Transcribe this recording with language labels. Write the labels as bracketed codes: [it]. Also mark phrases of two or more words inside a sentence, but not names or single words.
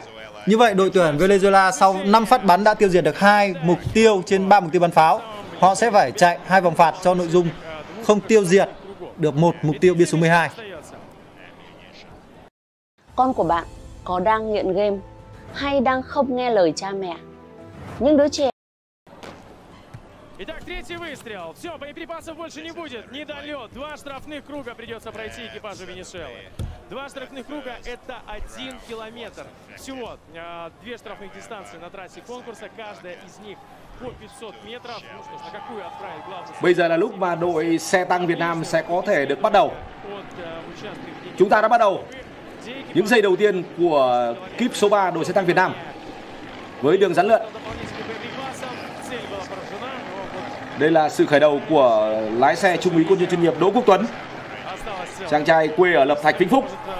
[vi] Như vậy đội tuyển Venezuela sau 5 phát bắn đã tiêu diệt được 2 mục tiêu trên 3 mục tiêu bắn pháo. Họ sẽ phải chạy 2 vòng phạt cho nội dung không tiêu diệt được 1 mục tiêu bia số 12. Con của bạn có đang nghiện game hay đang không nghe lời cha mẹ. Những đứa trẻ. [ru] Итак, третий выстрел. Все, боеприпасов больше не будет. Недолет. 2 штрафных круга придется пройти экипажу Венесуэлы. 2 штрафных круга – это 1 километр. Всего 2 штрафных дистанции на трассе конкурса. Каждая из них по 500 метров. Ну что ж, на какую отправить главную? [vi] Bây giờ là lúc mà đội xe tăng Việt Nam sẽ có thể được bắt đầu. Chúng ta đã bắt đầu những giây đầu tiên của kíp số 3 đội xe tăng Việt Nam với đường rắn lượn. Đây là sự khởi đầu của lái xe trung úy quân nhân chuyên nghiệp Đỗ Quốc Tuấn, chàng trai quê ở Lập Thạch, Vĩnh Phúc.